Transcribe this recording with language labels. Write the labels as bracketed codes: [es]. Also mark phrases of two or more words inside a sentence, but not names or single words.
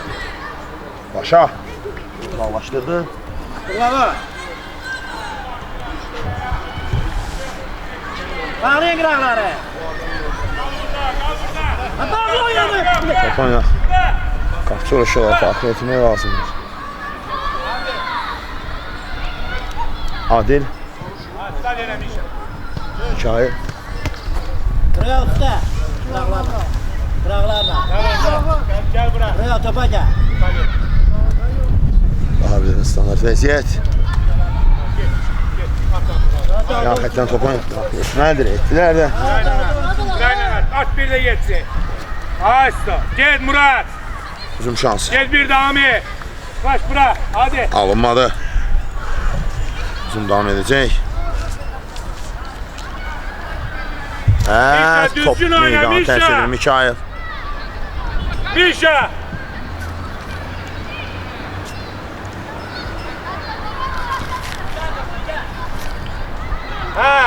[az] Paşa uzaqlaşdırdı. Bravo. Bağlayın qıraqları. Bağlayın yanı. Top oyna. Qapçı vuruşular daxil etmək lazımdır. Adil. [tr] Hadi yine Mişa. Hikaye. Buraya usta. [az] Qıraqlarla. Qıraqlarla. [tr] Gel Murat. Buraya topa gel. [az] Daha bir standart vəziyyət. Ya xətdən top oyna. Daxil etməlidir. Etdilər də. [tr] Aynen. At bir de geçsin. Açtı. Gel Murat. [az] Hücum şansı. [tr] Gel bir de Ami. Kaç Murat. Hadi. [az] Alınmadı. Hücum devam edəcək. Mişa, Top düzgün oyna, meydana Mişa. tərs edir Mikail. Mişa. Ha.